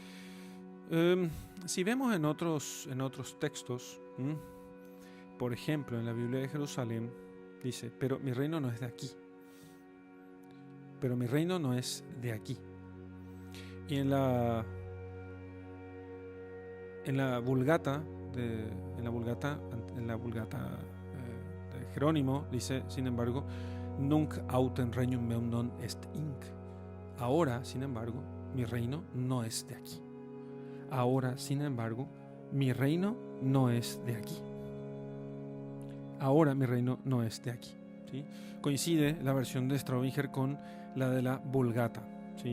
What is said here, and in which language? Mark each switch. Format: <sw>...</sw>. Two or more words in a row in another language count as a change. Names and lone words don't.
<es>Si vemos en otros textos, por ejemplo, en la Biblia de Jerusalén, dice, pero mi reino no es de aquí. Pero mi reino no es de aquí. Y en la Vulgata de Jerónimo dice, sin embargo,</es> <la>nunc autem regnum meum non est hinc.</la> <es>Ahora, sin embargo, mi reino no es de aquí. Ahora, sin embargo, mi reino no es de aquí. Ahora mi reino no es de aquí, ¿sí? Coincide la versión de Straubinger con la de la Vulgata, ¿sí?</es>